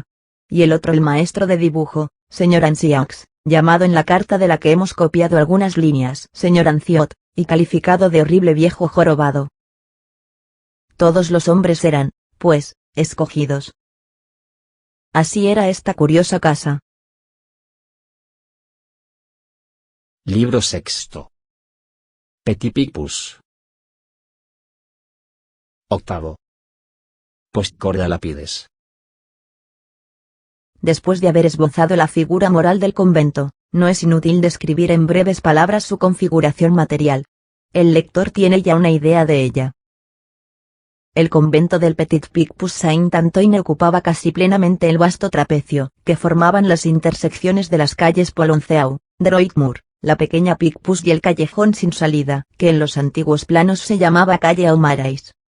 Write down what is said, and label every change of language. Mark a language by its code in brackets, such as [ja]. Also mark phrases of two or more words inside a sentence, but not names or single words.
[es] Y el otro el maestro de dibujo, señor Anciaux, llamado en la carta de la que hemos copiado algunas líneas señor Anciot, y calificado de horrible viejo jorobado. Todos los hombres eran, pues, escogidos. Así era esta curiosa casa. Libro sexto. Petit Picpus. Octavo. [la] Postcorda Lapides. [es] Después de haber esbozado la figura moral del convento, no es inútil describir en breves palabras su configuración material. El lector tiene ya una idea de ella. El convento del Petit Picpus Saint-Antoine ocupaba casi plenamente el vasto trapecio, que formaban las intersecciones de las calles Polonceau, Droitmoor, la pequeña Picpus y el callejón sin salida, que en los antiguos planos se llamaba calle Aumarais.